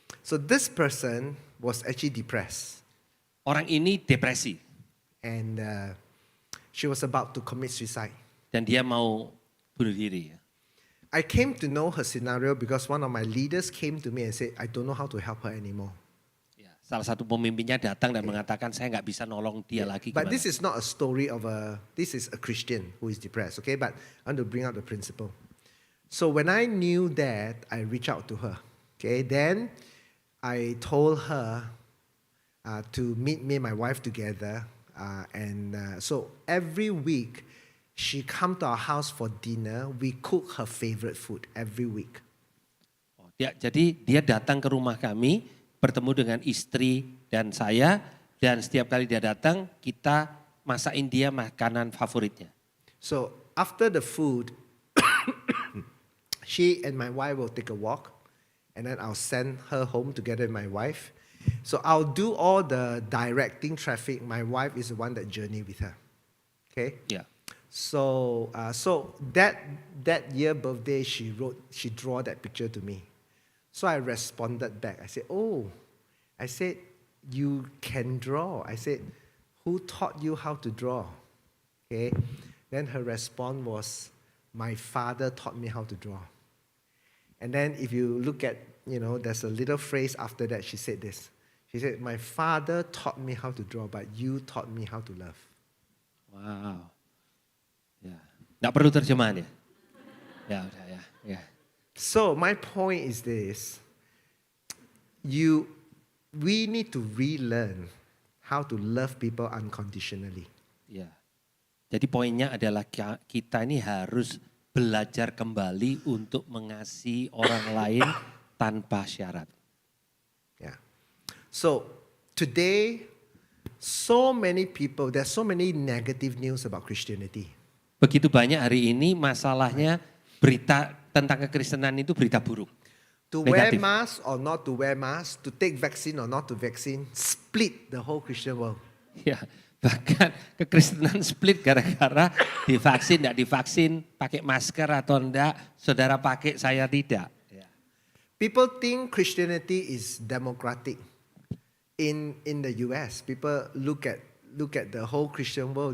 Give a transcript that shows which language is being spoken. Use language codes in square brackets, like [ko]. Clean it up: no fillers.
[en] So this person was actually depressed. [id] Orang ini depresi. [en] And she was about to commit suicide. [id] Dan dia mau bunuh diri. Ya. [en] I came to know her scenario because one of my leaders came to me and said, I don't know how to help her anymore. [id] Ya, salah satu pemimpinnya datang dan mengatakan saya nggak bisa nolong dia lagi [en] But [id] gimana. [en] this is not a story this is a Christian who is depressed, okay? But I want to bring out the principle. So when I knew that, I reached out to her, okay? Then I told her to meet me and my wife together. So every week, she come to our house for dinner. We cook her favorite food every week. [id] Jadi dia datang ke rumah kami, bertemu dengan istri dan saya, dan setiap kali dia datang, kita masakin dia makanan favoritnya. [en] So after the food, she and my wife will take a walk, and then I'll send her home together with my wife. So I'll do all the directing traffic. My wife is the one that journey with her. Okay? [id] Ya. [en] So that year birthday, she draw that picture to me. So I responded back. I said, you can draw. I said, who taught you how to draw? Okay. Then her response was, my father taught me how to draw. And then if you look at, there's a little phrase after that, she said this. She said, my father taught me how to draw, but you taught me how to love. [id] Wow. Ya, nggak perlu terjemahan ya? Ya udah ya. [en] So my point is this: we need to relearn how to love people unconditionally. [id] Ya. Jadi poinnya adalah kita ini harus belajar kembali untuk mengasihi orang lain tanpa syarat. [en] Yeah. So today, there's so many negative news about Christianity. [id] Begitu banyak hari ini masalahnya berita tentang kekristenan itu berita buruk. [en] To wear [id] Negatif. [en] mask or not to wear mask, to take vaccine or not to vaccine, split the whole Christian world. [id] Ya, bahkan kekristenan split gara-gara divaksin, tidak divaksin, pakai masker atau enggak, saudara pakai, saya tidak. Ya. [en] People think Christianity is democratic. In the US, people look at the whole Christian world.